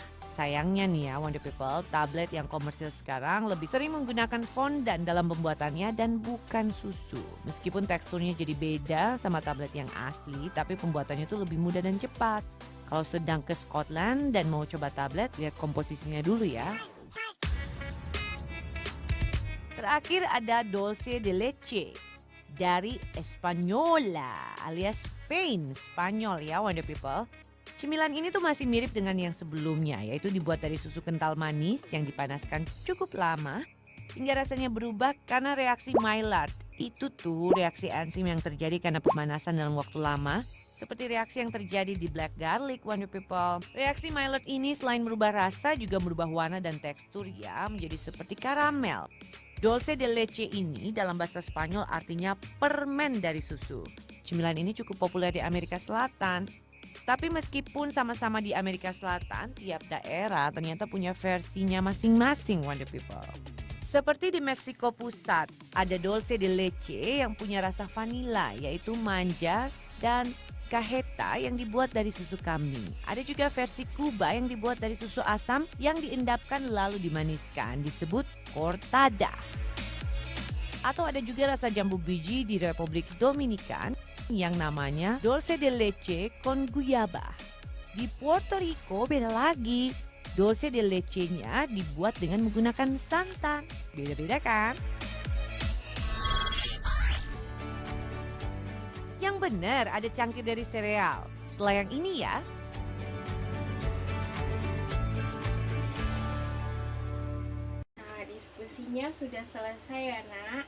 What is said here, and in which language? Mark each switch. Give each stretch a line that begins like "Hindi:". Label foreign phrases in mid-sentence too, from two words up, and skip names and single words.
Indonesian: Sayangnya nih ya Wonder People, tablet yang komersil sekarang lebih sering menggunakan fondant dalam pembuatannya dan bukan susu. Meskipun teksturnya jadi beda sama tablet yang asli, tapi pembuatannya itu lebih mudah dan cepat. Kalau sedang ke Scotland dan mau coba tablet, lihat komposisinya dulu ya. Terakhir ada
Spanish: dulce de leche
Indonesian: dari Española alias Spain, Spanyol ya Wonder People. Cemilan ini tuh masih mirip dengan yang sebelumnya, yaitu dibuat dari susu kental manis yang dipanaskan cukup lama hingga rasanya berubah karena reaksi Maillard. Itu tuh reaksi enzim yang terjadi karena pemanasan dalam waktu lama, seperti reaksi yang terjadi di
English: black garlic
Indonesian: Wonder People. Reaksi Maillard ini selain merubah rasa juga merubah warna dan tekstur ya, menjadi seperti karamel.
Spanish: Dulce de leche
Indonesian: ini dalam bahasa Spanyol artinya permen dari susu. Cemilan ini cukup populer di Amerika Selatan. Tapi meskipun sama-sama di Amerika Selatan, tiap daerah ternyata punya versinya masing-masing Wonder People. Seperti di Meksiko Pusat, ada
Spanish: dulce de leche
Indonesian: yang punya rasa vanila, yaitu manja dan cajeta yang dibuat dari susu kambing. Ada juga versi Kuba yang dibuat dari susu asam yang diendapkan lalu dimaniskan, disebut cortada. Atau ada juga rasa jambu biji di Republik Dominikan yang namanya
Spanish: dulce de leche con guyaba.
Indonesian: Di Puerto Rico beda lagi.
Spanish: Dulce de leche-
Indonesian: nya dibuat dengan menggunakan santan. Beda-beda kan? Yang benar ada cangkir dari sereal. Setelah yang ini ya. Nah, diskusinya sudah selesai ya nak.